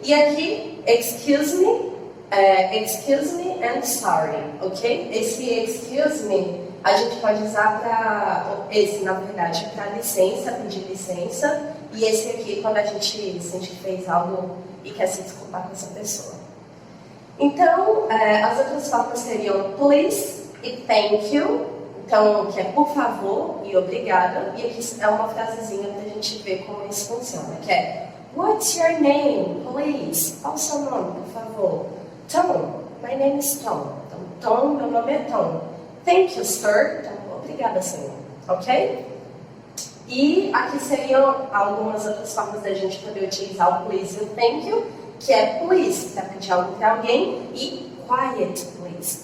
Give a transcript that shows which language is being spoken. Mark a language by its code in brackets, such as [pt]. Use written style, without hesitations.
[en] E aqui, excuse me and sorry. Ok? [pt] Esse excuse me, a gente pode usar na verdade, para licença, pedir licença. E esse aqui, quando a gente fez algo e quer se desculpar com essa pessoa. Então, as outras formas seriam please e thank you. Então, que é por favor e obrigada. E aqui é uma frasezinha para a gente ver como isso funciona. [en] Que é, what's your name, please? [pt] Qual o seu nome, por favor? [en] Tom, my name is Tom. [pt] Então, Tom, meu nome é Tom. [en] Thank you, sir. [pt] Então, obrigada, senhor. Ok? E aqui seriam algumas outras formas da gente poder utilizar o please e o thank you, que é please, para pedir algo para alguém, e [en] quiet, please.